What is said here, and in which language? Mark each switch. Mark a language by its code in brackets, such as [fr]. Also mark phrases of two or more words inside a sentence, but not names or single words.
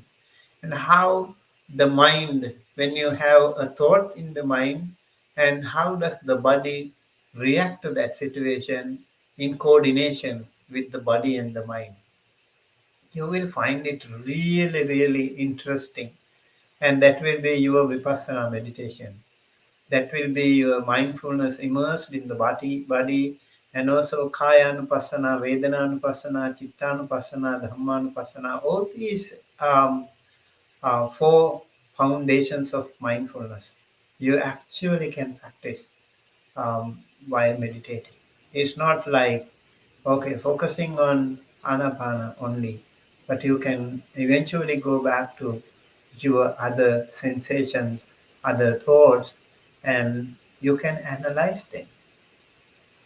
[en] And how the mind, when you have a thought in the mind, and how does the body react to that situation in coordination with the body and the mind? You will find it really, really interesting. And that will be your vipassana meditation. That will be your mindfulness immersed in the body, and also [pi] kaya anupassana, vedana anupassana, chitta anupassana, dhamma anupassana. [en] All these four foundations of mindfulness you actually can practice while meditating. It's not like, okay, focusing on anapana only, but you can eventually go back to your other sensations, other thoughts, and you can analyze them.